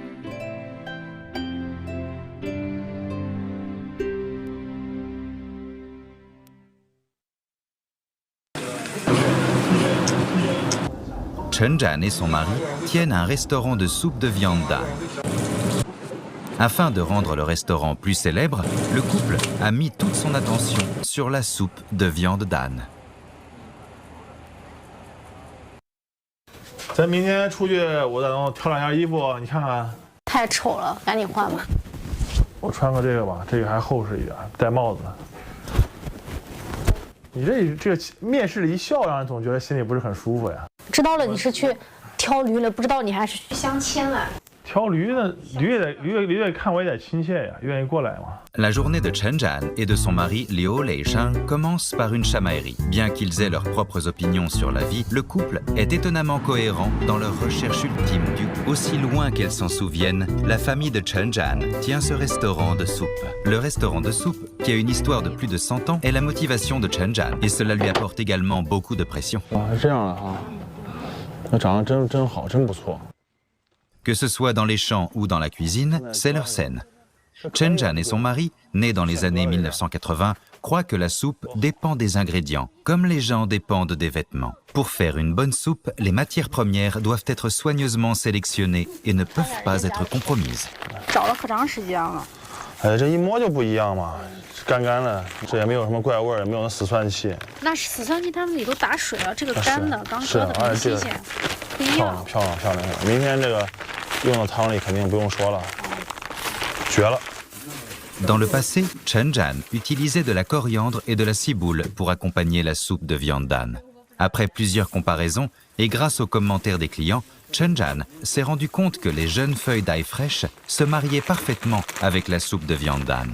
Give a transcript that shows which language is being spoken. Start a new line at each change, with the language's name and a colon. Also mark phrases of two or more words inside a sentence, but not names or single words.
French: Chen Zhan et son mari tiennent un restaurant de soupe de viande d'âne. Afin de rendre le restaurant plus célèbre, le couple a mis toute son attention sur la soupe de viande d'âne.
Chinese: 咱明天出去，我打算挑2件衣服，你看看。太丑了，赶紧换吧。我穿个这个吧，这个还厚实一点，戴帽子。你这个面试的一笑，让人总觉得心里不是很舒服呀。知道了你是去挑驴了，不知道你还是去相亲了。挑驴呢，驴也看我也得亲切呀，愿意过来嘛。
French: La journée de Chen Zhan et de son mari Liu Leisheng commence par une chamaillerie. Bien qu'ils aient leurs propres opinions sur la vie, le couple est étonnamment cohérent dans leur recherche ultime du goût. Aussi loin qu'elles s'en souviennent, la famille de Chen Zhan tient ce restaurant de soupe. Le restaurant de soupe, qui a une histoire de plus de 100 ans, est la motivation de Chen Zhan et cela lui apporte également beaucoup de pression.
Chinese: 啊，是这样的啊，那长得真好，真不错。
French: Que ce soit dans les champs ou dans la cuisine, c'est leur scène. Chen Zhan et son mari, nés dans les années 1980, croient que la soupe dépend des ingrédients, comme les gens dépendent des vêtements. Pour faire une bonne soupe, les matières premières doivent être soigneusement sélectionnées et ne peuvent pas être compromises.
Chinese: 找了可长时间了。这一摸就不一样嘛，干干的，这也没有什么怪味儿，也没有那死蒜气。那是死蒜气，他们里头打水了，这个干的，刚是割的很新鲜，不一样。漂亮！明天这个用到汤里肯定不用说了，绝了。
French: Dans le passé, Chen Zhan utilisait de la coriandre et de la ciboule pour accompagner la soupe de viande d'âne. Après plusieurs comparaisons, et grâce aux commentaires des clients, Chen Zhan s'est rendu compte que les jeunes feuilles d'ail fraîches se mariaient parfaitement avec la soupe de viande d'âne.